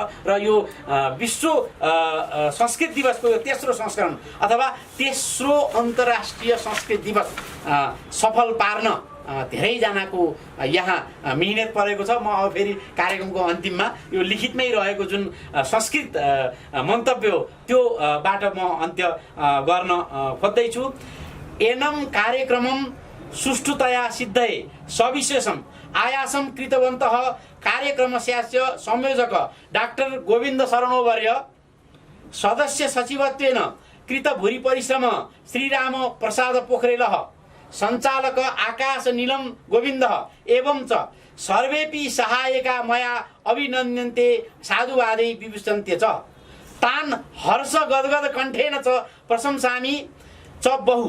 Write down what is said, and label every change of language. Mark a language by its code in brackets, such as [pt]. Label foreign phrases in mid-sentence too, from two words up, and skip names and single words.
[ne] र यो विश्व संस्कृत दिवसको यो तेस्रो संस्करण अथवा तेस्रो अन्तर्राष्ट्रिय संस्कृत दिवस सफल पार्न धेरैजनाको यहाँ मिहिनेत परेको छ। म अब फेरि कार्यक्रमको अन्तिममा यो लिखितमै रहेको जुन संस्कृत मन्तव्य हो त्यो बाट म अन्त्य गर्न खोज्दैछु। [sa] एनम कार्यक्रमम सुष्ठुतया सिद्धये सविशेषम आयासम कृतवन्तः कार्यक्रमस्यास्य संयोजक डाक्टर गोविन्द शरणोवर्य, सदस्य सचिवत्वेन कृत भूरि परिश्रम श्रीराम प्रसाद पोखरेलः, सञ्चालक आकाश नीलम गोविन्दः एवं च सर्वेपि सहायका मया अभिनन्द्यन्ते साधुवादै विभूषन्ते च तान् हर्ष गदगद कण्ठेन च प्रशंसामि च बहु।